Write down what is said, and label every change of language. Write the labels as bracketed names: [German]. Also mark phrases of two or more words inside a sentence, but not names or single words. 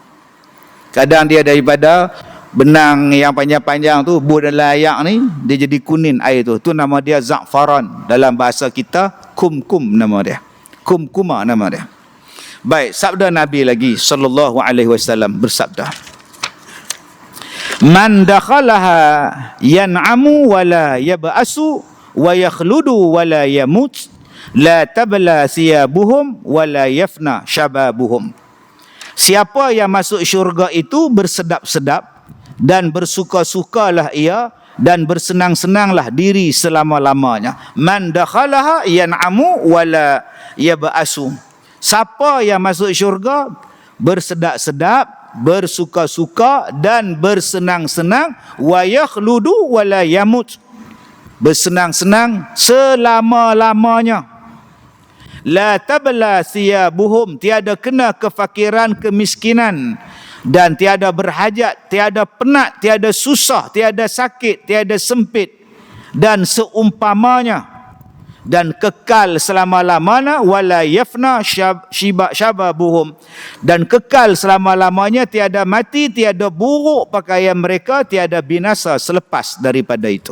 [Malay] Kadang dia daripada benang yang panjang-panjang tu, buah dan layak ni, dia jadi kuning air tu. Tu nama dia za'faran. Dalam bahasa kita, kumkum nama dia. Kumkuma nama dia. Baik, sabda Nabi lagi [Arabic] صلى الله عليه وسلم [Malay] bersabda, [Arabic] من دخلها ينعم ولا يبأس ويخلد ولا يموت لا تبلى ثيابهم ولا يفنى شبابهم. [Malay] Siapa yang masuk syurga itu bersedap-sedap dan bersuka-sukalah ia dan bersenang-senanglah diri selama-lamanya. [Arabic] من دخلها ينعم ولا يبأس. [Malay] Siapa yang masuk syurga bersedap-sedap, bersuka-suka dan bersenang-senang, [Arabic] ويخلد ولا يموت. [Malay] Bersenang-senang selama-lamanya. [Arabic] لا تبلى ثيابهم, [Malay] tiada kena kefakiran, kemiskinan, dan tiada berhajat, tiada penat, tiada susah, tiada sakit, tiada sempit dan seumpamanya. Dan kekal selama-lamanya, [Arabic] ولا يفنى شبابهم, [Malay] dan kekal selama-lamanya, tiada mati, tiada buruk pakaian mereka, tiada binasa selepas daripada itu.